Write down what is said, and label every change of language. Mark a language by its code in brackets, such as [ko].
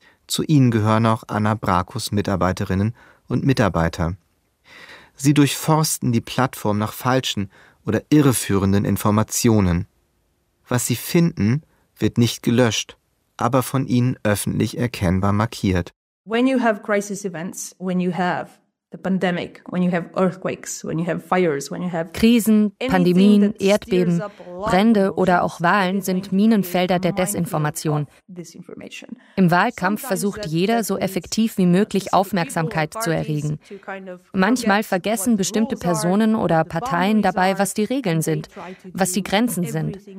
[de] Zu ihnen gehören auch Anna Brakus Mitarbeiterinnen und Mitarbeiter. Sie durchforsten die Plattform nach falschen oder irreführenden Informationen. Was sie finden, wird nicht gelöscht, aber von ihnen öffentlich erkennbar markiert. [en] When you have crisis events, when you have the pandemic, when you have earthquakes, when you have fires, when you have [de] Krisen, Pandemien, Erdbeben, Brände oder auch Wahlen sind Minenfelder der Desinformation. Im Wahlkampf versucht jeder, so effektiv wie möglich Aufmerksamkeit zu erregen. Manchmal vergessen bestimmte Personen oder Parteien dabei, was die Regeln sind, was die Grenzen sind.